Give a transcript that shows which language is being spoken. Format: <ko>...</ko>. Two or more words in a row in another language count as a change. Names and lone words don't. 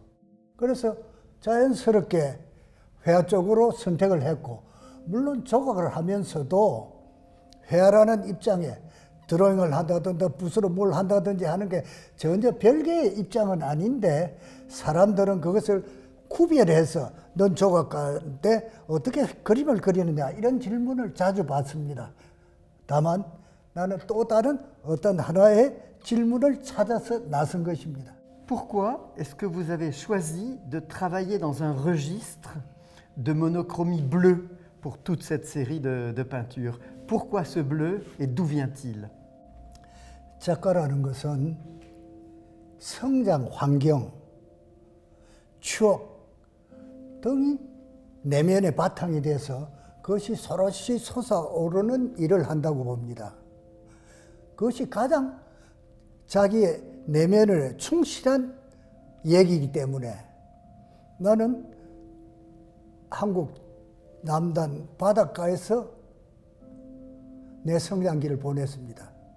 <ko>그래서 자연스럽게 회화 쪽으로 선택을 했고, 물론 조각을 하면서도 회화라는 입장에 드로잉을 한다든지 붓으로 뭘 한다든지 하는 게 전혀 별개의 입장은 아닌데, 사람들은 그것을 구별해서 넌 조각가인데 어떻게 그림을 그리느냐, 이런 질문을 자주 받습니다. 다만 나는 또 다른 어떤 하나의 질문을 찾아서 나선 것입니다.</ko> <fr>Pourquoi est-ce que vous avez choisi de travailler dans un registre de monochromie bleue pour toute cette série de peintures? Pourquoi ce bleu et d'où vient-il?</fr> <ko>작가라는 것은 성장 환경, 추억 등이 내면의 바탕이 돼서 그것이 서로시 솟아오르는 일을 한다고 봅니다. 그것이 가장 자기의 내면을 충실한 얘기이기 때문에 나는 한국 남단 바닷가에서 내 성장기를 보냈습니다.</ko>